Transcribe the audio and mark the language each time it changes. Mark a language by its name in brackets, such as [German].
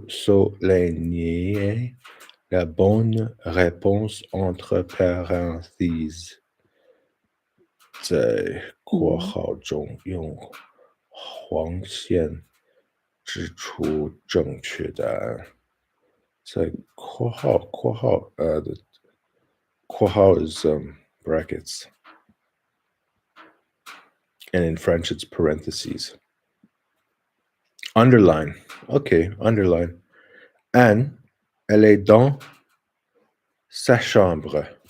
[French] Souligner la bonne réponse entre parenthèses. [Chinese] 在括号中用黄线指出正确答案。在括号 [English] the 括号 is brackets, and in French it's parentheses. Underline. Okay, underline. [French] Anne, elle est dans sa chambre.